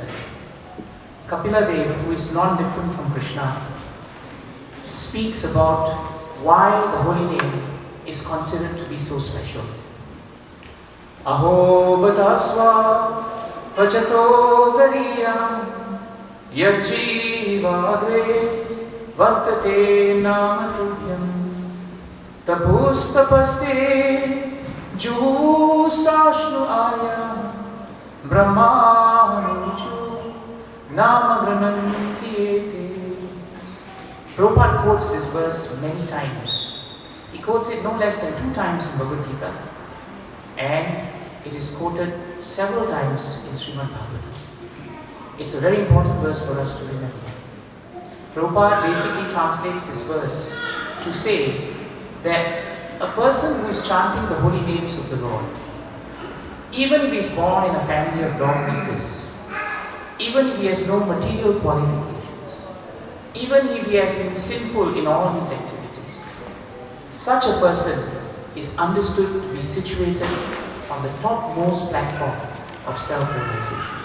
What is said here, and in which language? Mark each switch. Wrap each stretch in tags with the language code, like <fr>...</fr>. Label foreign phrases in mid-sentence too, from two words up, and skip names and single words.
<en>Kapila Dev, who is non-different from Krishna, speaks about why the holy name is considered to be so special.</en> <sa>Aho batasva vachato gariyam yajjivagre vartate namatubhyam tapustapaste jusashnu arya brahmanuju namagrananti ete.</sa> <en>Prabhupada quotes this verse many times. He quotes it no less than 2 times in Bhagavad Gita, and it is quoted several times in Srimad Bhagavatam. It's a very important verse for us to remember. Prabhupada basically translates this verse to say that a person who is chanting the holy names of the Lord, even if he is born in a family of dog-eaters, even if he has no material qualifications, even if he has been sinful in all his activities, such a person is understood to be situated on the topmost platform of self-realization.</en>